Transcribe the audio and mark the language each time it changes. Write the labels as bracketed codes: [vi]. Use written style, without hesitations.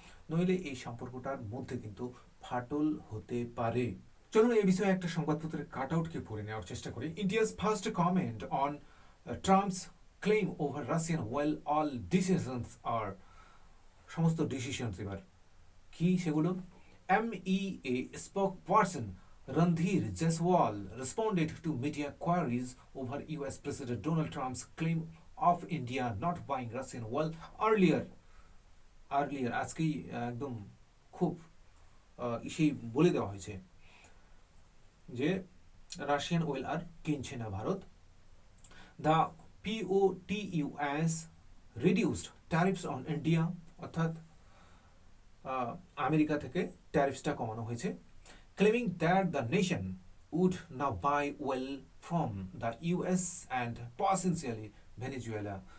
[bn] নইলে এই সম্পর্কটার মধ্যে কিন্তু ফাটল হতে পারে। চলুন এই বিষয়ে একটা সংবাদপত্রের কাট আউটকে পড়ে নেওয়ার চেষ্টা করি। [en] India's first comment on Trump's claim over Russian oil all decisions আর, [bn] সমস্ত ডিসিশনস এবার কি সেগুলো? [en] MEA spokesperson Randhir Jaiswal responded to media queries over US President Donald Trump's claim of India not buying Russian oil earlier. [bn] আজকেই একদম খুব সেই বলে দেওয়া হয়েছে যে রাশিয়ান অয়েল আর কিনছে না Bharat. [en] the POTUS reduced tariffs on India, [bn] অর্থাৎ আমেরিকা থেকে ট্যারিফসটা কমানো হয়েছে, [en] Claiming that the nation would now buy oil from the US and potentially Venezuela.